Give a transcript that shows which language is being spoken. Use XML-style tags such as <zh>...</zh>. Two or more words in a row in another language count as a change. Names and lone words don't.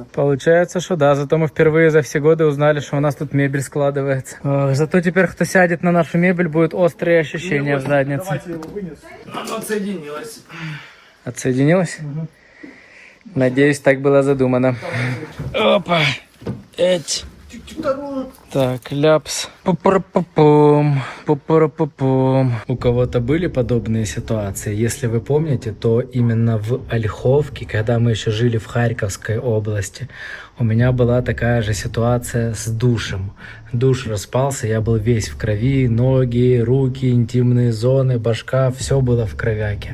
<ru>Получается, что да, зато мы впервые за все годы узнали, что у нас тут мебель складывается. Зато теперь, кто сядет на нашу мебель, будет острые ощущения в заднице. Давайте его вынес. Оно отсоединилось. Отсоединилось? Угу. Надеюсь, так было задумано. Опа! Эть. Так, ляпс. Пу-пу-пу-пум. Пу-пу-пу-пум. У кого-то были подобные ситуации? Если вы помните, то именно в Ольховке, когда мы еще жили в Харьковской области, у меня была такая же ситуация с душем. Душ распался, я был весь в крови, ноги, руки, интимные зоны, башка, все было в кровяке.</ru>